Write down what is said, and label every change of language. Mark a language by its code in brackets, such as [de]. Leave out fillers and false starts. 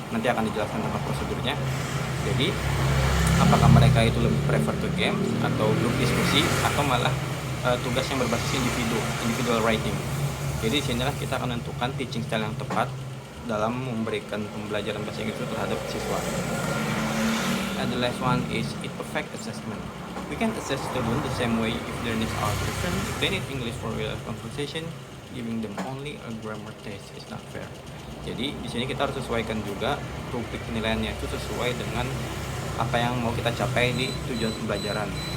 [id] Nanti akan dijelaskan tentang prosedurnya. Jadi apakah mereka itu lebih prefer ke game atau grup diskusi atau malah tugas yang berbasis individual writing. Jadi disinilah kita akan menentukan teaching style yang tepat dalam memberikan pembelajaran bahasa Inggris terhadap siswa. [en] And the last one is it perfect assessment. We can assess students the same way if their needs are different. If they need English for real conversation, giving them only a grammar test is not fair. [id] Jadi di sini kita harus sesuaikan juga rubrik penilaiannya itu sesuai dengan apa yang mau kita capai di tujuan pembelajaran.